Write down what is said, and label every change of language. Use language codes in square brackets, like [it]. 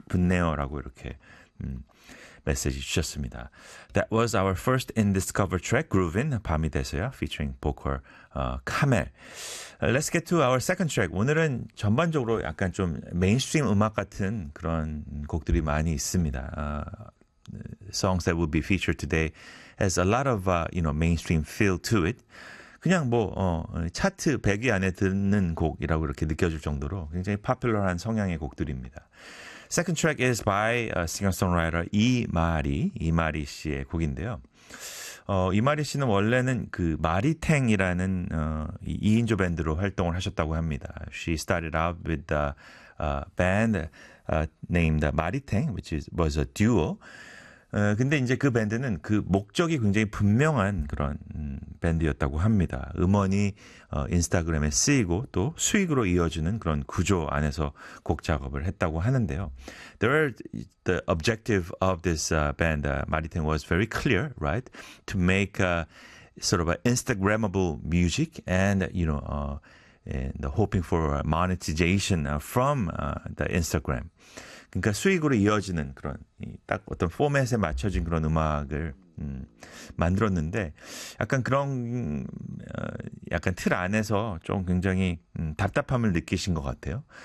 [ko] 좋네요라고 이렇게 메시지 주셨습니다. [en] That was our first Indiscovered track, Groovin', 밤이 돼서야, featuring 보컬 카멜. Let's get to our second track. [ko] 오늘은 전반적으로 약간 좀 메인스트림 음악 같은 그런 곡들이 많이 있습니다. [en] Songs that will be featured today has a lot of mainstream feel to it. [ko] 그냥 뭐 차트 100위 안에 드는 곡이라고 이렇게 느껴질 정도로 굉장히 popular한 성향의 곡들입니다. [en] Second track is by singer-songwriter 이마리 씨의 곡인데요. [ko] 이마리 씨는 원래는 그 마리탱이라는 2인조 밴드로 활동을 하셨다고 합니다. [en] She started out with the band named Maritang, which was a duo. [ko] 근데 이제 그 밴드는 그 목적이 굉장히 분명한 그런 밴드였다고 합니다. 음원이 인스타그램에 쓰이고 또 수익으로 이어지는 그런 구조 안에서 곡 작업을 했다고 하는데요. [en] The objective of this band, Maritang, was very clear, right? To make a sort of an Instagrammable music and, and hoping for monetization from the Instagram. [ko] 그러니까 수익으로 이어지는 그런 딱 어떤 포맷에 맞춰진 그런 음악을 만들었는데 약간 그런 약간 틀 안에서 좀 굉장히 답답함을 느끼신 것 같아요.